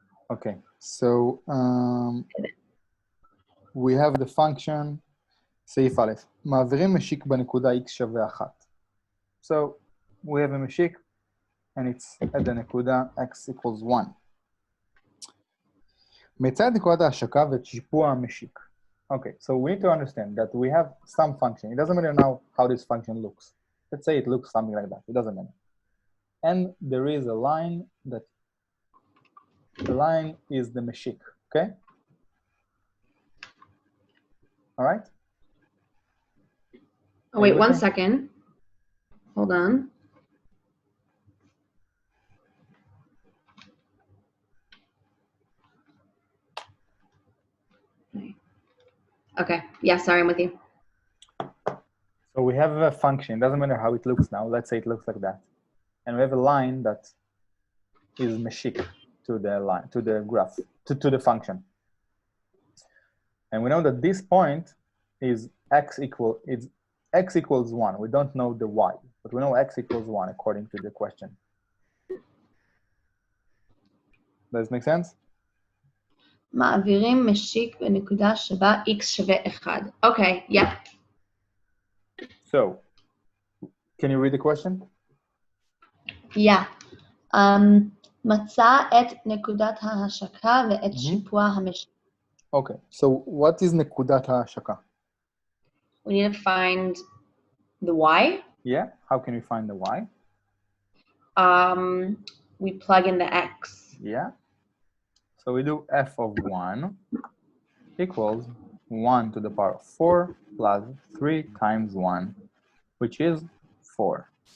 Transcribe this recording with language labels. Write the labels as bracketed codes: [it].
[en] Okay, so we have the function [he] סעיף א', מעבירים משיק בנקודה x שווה 1. [en] So we have a meshik and it's at the נקודה x equals 1. [he] מצד נקודת ההשקה ואת שיפוע המשיק. [en] Okay, so we need to understand that we have some function. It doesn't matter now how this function looks. Let's say it looks something like that. It doesn't matter. And there is a line that the line is the meshik, okay? All right? Oh, wait, 1 second. Hold on. Okay, yeah, sorry, I'm with you. So we have a function. It doesn't matter how it looks now. Let's say it looks like that. And we have a line that is meshik to the line, to the graph, to the function. And we know that this point is x equals 1. We don't know the y, but we know x equals 1 according to the question. Does it make sense? [he] מעבירים משיק בנקודה שבה x שווה 1. [en] Okay, yeah. So, can you read the question? Yeah. [he] מצא את נקודת ההשקה ואת שיפוע המשיק. [en] Okay, so what is [he] נקודת ההשקה? [en] We need to find the y. Yeah, how can we find the y? We plug in the x. Yeah. So we do f of 1 equals 1 to the power of 4 plus 3 times 1, which is 4.